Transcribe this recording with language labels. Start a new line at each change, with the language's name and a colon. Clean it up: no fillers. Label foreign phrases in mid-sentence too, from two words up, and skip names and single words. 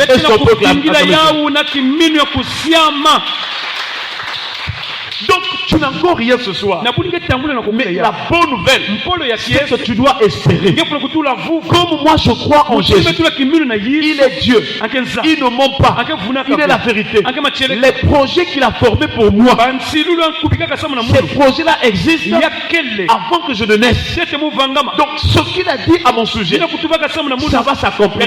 French: Est-ce
Kongo: Betina
French: qu'on peut
Kongo: kuvingila
French: acclamer ça?
Kongo: yau na kiminu ya kusiama.
French: Donc, tu n'as encore rien ce soir.
Kongo: Na buni ngeke tambula na
French: Mais
Kongo: kukuya
French: la
Kongo: ya.
French: bonne nouvelle,
Kongo: Mpolo ya
French: c'est
Kongo: kiese.
French: que tu dois espérer.
Kongo: Ngeke kuna kutula vuvu.
French: Comme moi je crois en Jésus. Jésus, il est Dieu. Il ne ment pas. Il est la vérité. Les projets qu'il a formés pour moi, ces projets-là existent avant que je ne naisse. Donc, ce qu'il a dit à mon sujet, ça va s'accomplir.